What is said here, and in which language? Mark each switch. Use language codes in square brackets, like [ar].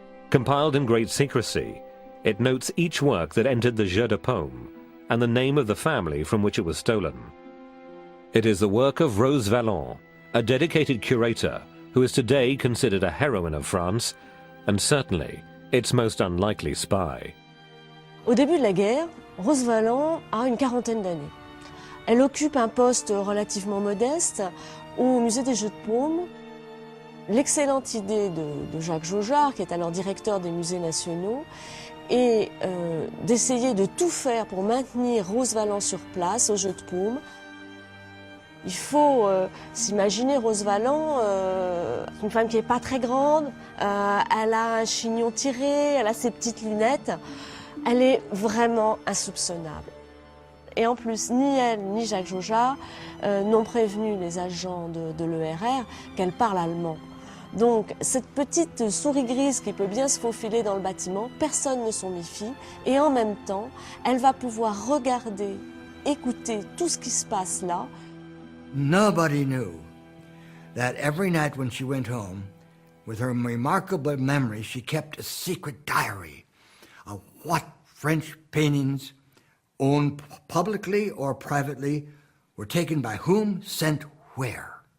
[en] Compiled in great secrecy, it notes each work that entered the Jeu de Paume and the name of the family from which it was stolen. It is the work of Rose Valland, a dedicated curator who is today considered a heroine of France and certainly its most unlikely spy. [fr] Au début de la guerre, Rose Valland a une quarantaine d'années. Elle occupe un poste relativement modeste au musée des Jeux de Paume. L'excellente idée de Jacques Jaujard, qui est alors directeur des musées nationaux, est d'essayer de tout faire pour maintenir Rose Valland sur place aux Jeux de Paume. Il faut s'imaginer Rose Valland, une femme qui n'est pas très grande, elle a un chignon tiré, elle a ses petites lunettes, elle est vraiment insoupçonnable. Et en plus, ni elle ni Jacques Jaujat n'ont prévenu les agents de l'ERR qu'elle parle allemand. Donc cette petite souris grise qui peut bien se faufiler dans le bâtiment, personne ne s'en méfie. Et en même temps, elle va pouvoir regarder, écouter tout ce qui se passe là. [en] Nobody knew that every night when she went home, with her remarkable memory, she kept a secret diary of what French paintings, owned publicly or privately, were taken by whom, sent where.